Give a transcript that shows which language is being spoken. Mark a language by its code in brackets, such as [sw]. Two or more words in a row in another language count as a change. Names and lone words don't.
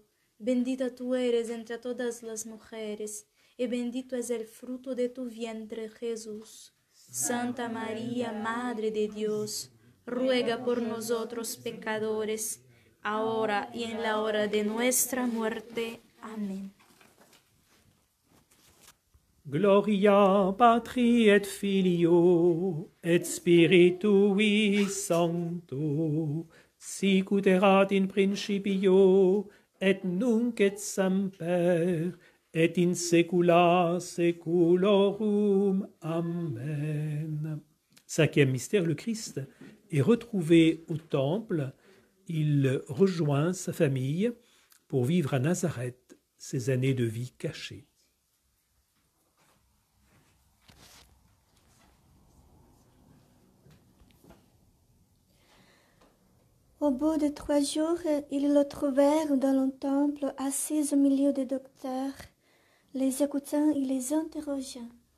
[es] Bendita tú eres entre todas las mujeres, y bendito es el fruto de tu vientre, Jesús. Santa María, Madre de Dios, ruega por nosotros pecadores, ahora y en la hora de nuestra muerte. Amén. [la] Gloria Patri et Filio et Spiritui Sancto, sic ut erat in principio et nunc et semper et in saecula saeculorum. Amen. [fr] Cinquième mystère, le Christ est retrouvé au temple. Il rejoint sa famille pour vivre à Nazareth ses années de vie cachées. Au bout de 3 jours, ils le trouvèrent dans le temple, assis au milieu des docteurs, les écoutant et les interrogeant.